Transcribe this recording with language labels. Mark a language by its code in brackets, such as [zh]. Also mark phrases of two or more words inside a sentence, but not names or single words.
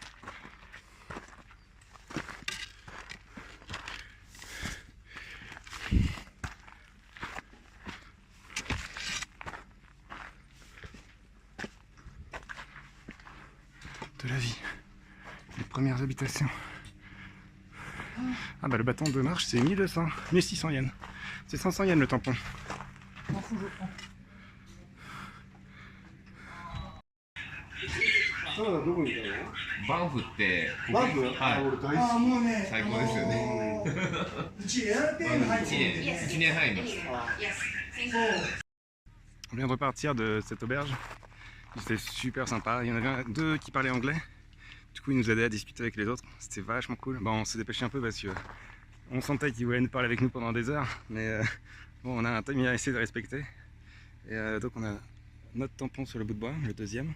[fr] De la vie. Les premières habitations. Ah bah le bâton de marche c'est 1200, 1600 yens. C'est 500 yens le tampon. M'en fous, je prends. [ja] バンフってバンフ、はいああもうね、最高ですよね。 1年入ってる。 1年入りました。 [fr] On vient de repartir de cette auberge. C'était super sympa. Il y en avait deux qui parlaient anglais. Du coup, ils nous aidaient à discuter avec les autres. C'était vachement cool. Bon, on s'est dépêché un peu parce que on sentait qu'ils voulaient nous parler avec nous pendant des heures. Mais bon, on a un timing à essayer de respecter. Et donc, on a notre tampon sur le bout de bois, le deuxième.